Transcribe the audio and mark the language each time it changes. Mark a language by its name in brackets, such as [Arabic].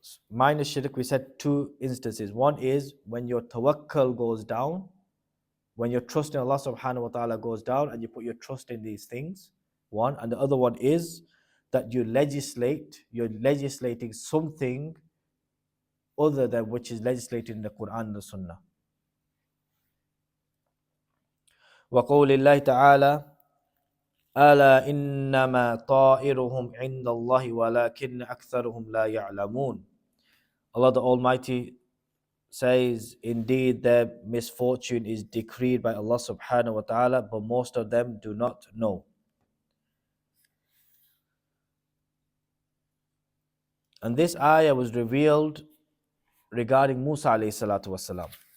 [English] Minus shirk, we said two instances. One is when your tawakkul goes down, when your trust in Allah subhanahu wa ta'ala goes down and you put your trust in these things. One. And the other one is that you're legislating something other than which is legislated in the Quran and the Sunnah. [Arabic] وقول الله تعالى ألا إنما طائرهم عند الله ولكن أكثرهم لا يعلمون. [English] Allah the Almighty says, indeed their misfortune is decreed by Allah subhanahu wa ta'ala, but most of them do not know. And this ayah was revealed regarding Musa alayhi salatu wasalam.